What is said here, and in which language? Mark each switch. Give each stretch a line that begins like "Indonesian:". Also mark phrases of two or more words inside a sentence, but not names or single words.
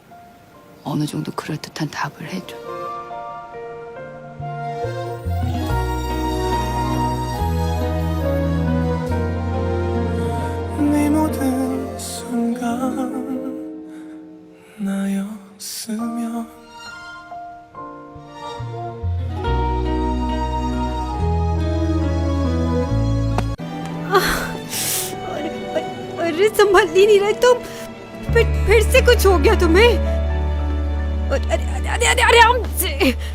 Korean: 어느 정도 그럴듯한 답을 해줘. 네 모든 순간 나였으면
Hindi: अरे संभल ही नहीं रहे तुम। फिर से कुछ हो गया तुम्हें? अरे अरे अरे अरे आराम से।